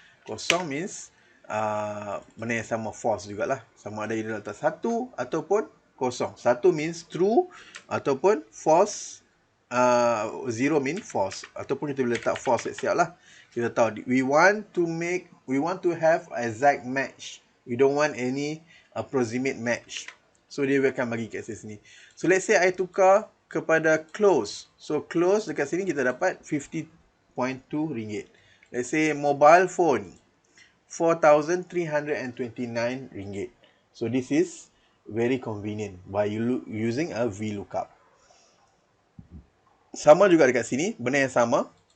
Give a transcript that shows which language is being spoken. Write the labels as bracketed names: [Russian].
[Malay] Kosong means benda yang sama false jugalah. Sama ada kita letak 1 ataupun kosong. 1 means true ataupun false. [English] 0 mean false. [Malay] Ataupun kita boleh letak false siap lah. Kita tahu [English] we want to have exact match. We don't want any approximate match. [Malay] So dia akan bagi kat sini. [English] So let's say I [Malay] tukar kepada close. So close dekat sini kita dapat 50.2 ringgit. [English] Let's say mobile phone 4,329 ringgit. So this is very convenient by using a VLOOKUP. [Malay] Sama juga dekat sini, benda yang sama.